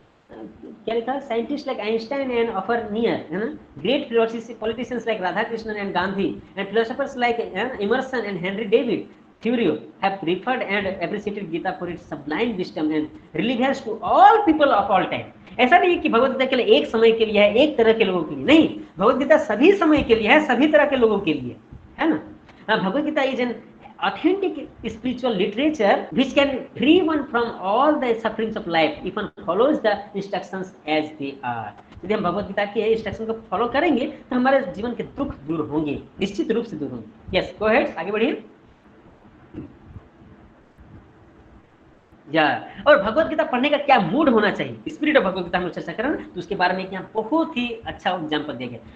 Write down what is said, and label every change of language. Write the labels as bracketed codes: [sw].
[hi] क्या लिखा, [en] Scientist like Einstein and Oppenheimer, है ना, great politicians like Radhakrishnan and Gandhi, and philosophers like Emerson and Henry David Thoreau have preferred and appreciated Gita for its sublime wisdom and relevance to all people of all time. [hi] ऐसा नहीं कि भगवद गीता के लिए एक समय के लिए है, एक तरह के लोगों के लिए नहीं, भगवद गीता सभी समय के लिए है, सभी तरह के लोगों के लिए, है ना। [en] Bhagavad Gita is an authentic spiritual literature which can free one from all the sufferings of life if one follows the instructions as they are. [hi] यदि हम भगवद गीता के इंस्ट्रक्शन को फॉलो करेंगे तो हमारे जीवन के दुख दूर होंगे, निश्चित रूप से दूर होंगे। [en] yes, go ahead, [hi] आगे बढ़िए। या और भगवद गीता पढ़ने का क्या मूड होना चाहिए, स्पिरिट ऑफ भगवद गीता हम चर्चा करें तो उसके बारे में यहाँ बहुत ही अच्छा एग्जाम्पल दिया गया।